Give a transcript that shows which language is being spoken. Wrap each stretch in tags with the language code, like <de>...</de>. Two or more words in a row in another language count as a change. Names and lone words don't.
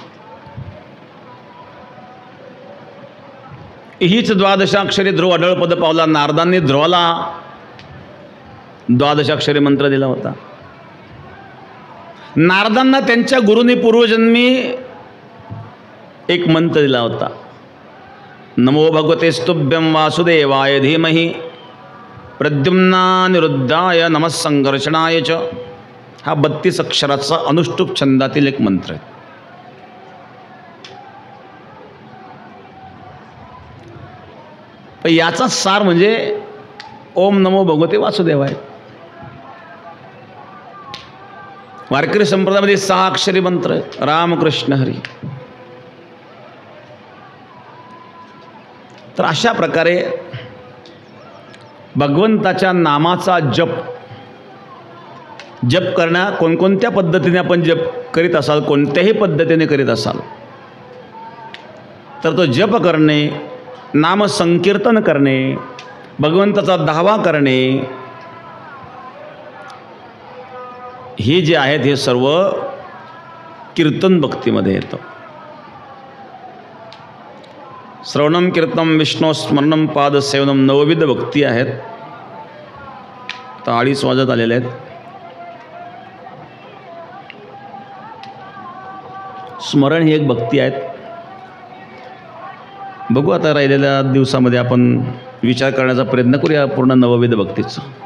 <mr>हीच द्वादशाक्षरी ध्रुव अढळ पद पावला. नारदांनी ध्रुवाला द्वादशाक्षरी मंत्र दिला होता. नारदांना त्यांच्या गुरूंनी पूर्वजन्मी एक मंत्र दिला होता.</mr> <sa>नमो भगवते स्तुभ्यं वासुदेवाय धीमहि प्रद्युम्नानिरुद्धाय नमः संघर्षणाय च.</sa> <mr>हा 32 अक्षराचा अनुष्टुप छंदातील एक मंत्र आहे. पण याचाच सार म्हणजे</mr> <sa>ओम नमो भगवते वासुदेवाय.</sa> <mr>वारकरी संप्रदायामध्ये 6 अक्षरी मंत्र रामकृष्ण हरी. तर अशा प्रकारे भगवंताच्या नामाचा जप करण्या कोणकोणत्या पद्धतीने आपण जप करीत असाल, कोणत्याही पद्धतीने करीत असाल, तर तो जप करणे, नाम संकीर्तन करणे, भगवंताचा धावा करणे, हे जे आहेत हे सर्व कीर्तन भक्तीमध्ये येतं.</mr> <sa>श्रवणम कीर्तन विष्णू स्मरणम पाद सेवनम</sa> <mr>नवविध भक्ती आहेत. तर 2:30 वाजत आलेले आहेत. स्मरण ही एक भक्ती आहेत. बघू आता राहिलेल्या दिवसामध्ये आपण विचार करण्याचा प्रयत्न करूया पूर्ण नवविध भक्तीचा.</mr>